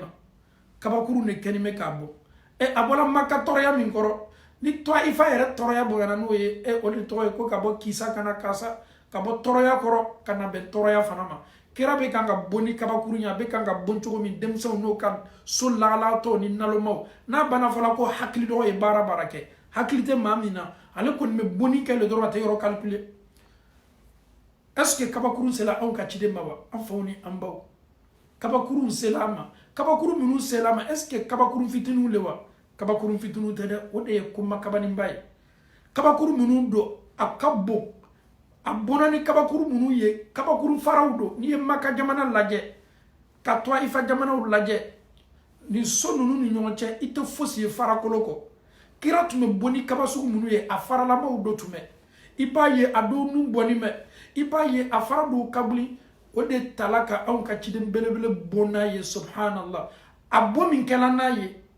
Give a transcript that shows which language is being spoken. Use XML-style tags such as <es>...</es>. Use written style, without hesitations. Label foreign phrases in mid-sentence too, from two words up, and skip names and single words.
<bm>ma kabakuru ne kɛni bɛ k'a bɔ a bɔra Maka tɔɔrɔya min kɔrɔ ni Tɔifa yɛrɛ tɔɔrɔya bonyana n'o ye o de tɔgɔ ye ko ka bɔ kisa kana kasa ka bɔ tɔɔrɔya kɔrɔ ka na bɛn tɔɔrɔya fana ma kira bɛ kan ka bɔ ni kabakuru ye a bɛ kan ka bɔ cogo min denmisɛnw n'o ka so lahalatɔ ni nalomaw n'a banna fɔla ko hakili dɔgɔ ye baara kɛ hakili tɛ maa min na ale kɔni bɛ bonni kɛ le dɔrɔn a tɛ yɔrɔ calculer</bm> <fr>est-ce que</fr> <bm>kabakuru sela anw ka ciden ma wa an faw ni an baw kabakuru sela an ma kabakuru minnu sela an ma</bm> <fr>est-ce que</fr> <bm>kabakuru fitininw le wa kabakuru fitininw tɛ dɛ o de ye ko makabaninba ye kabakuru minnu don a ka bon a bɔnna ni kabakuru minnu ye kabakuru faraw don n'i ye Maka jamana lajɛ ka Tɔifa jamanaw lajɛ ni so ninnu ni ɲɔgɔn cɛ i tɛ fosi ye farakolo kɔ kira tun bɛ bɔ ni kaba sugu minnu ye a faralamaw do tun bɛ i b'a ye a dɔw nun bɔni mɛ i b'a ye a fara dɔw kabili o de tala ka anw ka ciden belebele bɔ n'a ye subhanallah a bɔ min kɛla n'a ye</bm>